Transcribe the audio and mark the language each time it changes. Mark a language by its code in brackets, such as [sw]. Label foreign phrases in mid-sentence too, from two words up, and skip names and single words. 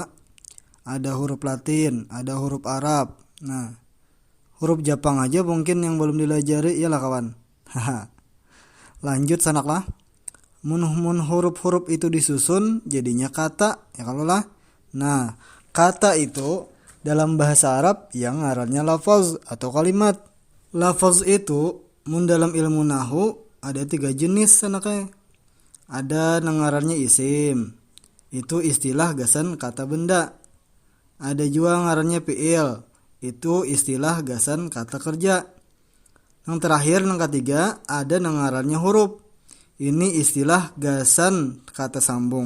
[bjn] Ada huruf Latin, ada huruf Arab. Nah, huruf Jepang aja mungkin yang belum dilajari ya lah kawan. Haha. Lanjut sanaklah. Mun huruf-huruf itu disusun jadinya kata ya kalau lah. Nah, kata itu dalam bahasa Arab yang ngarannya lafaz atau kalimat. Lafaz itu mun dalam ilmu nahu ada 3 jenis sanaknya. Ada ngarannya isim, itu istilah gasan kata benda. Ada juga ngarannya fi'il, itu istilah gasan kata kerja. Yang terakhir yang ketiga ada ngarannya huruf, ini istilah gasan kata sambung.